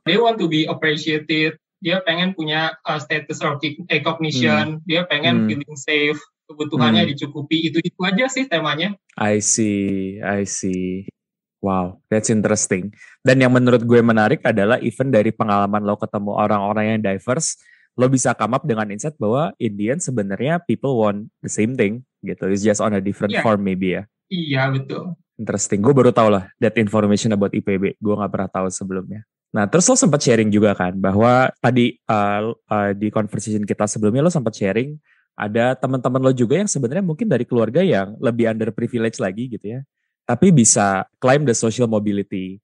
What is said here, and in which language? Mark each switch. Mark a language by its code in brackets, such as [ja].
[en] They want to be appreciated, [id] dia pengen punya status Hmm, recognition, dia pengen hmm, [en] feeling safe, [id] kebutuhannya hmm. dicukupi, itu aja sih temanya. [en] I see, I see. Wow, that's interesting. [id] Dan yang menurut gue menarik adalah even dari pengalaman lo ketemu orang-orang yang diverse, lo bisa [en] come up [id] dengan insight bahwa [en] in the end [id] sebenarnya [en] people want the same thing [id] gitu. [en] It's just on a different [id] Iya, [en] form maybe ya. [id] iya betul. [en] Interesting. [id] Gue baru tahu lah [en] that information about IPB. [id] Gue nggak pernah tahu sebelumnya. Nah, terus lo sempat sharing juga kan bahwa tadi di conversation kita sebelumnya lo sempat sharing ada teman-teman lo juga yang sebenarnya mungkin dari keluarga yang lebih underprivileged lagi gitu ya. tapi bisa [en] climb the social mobility.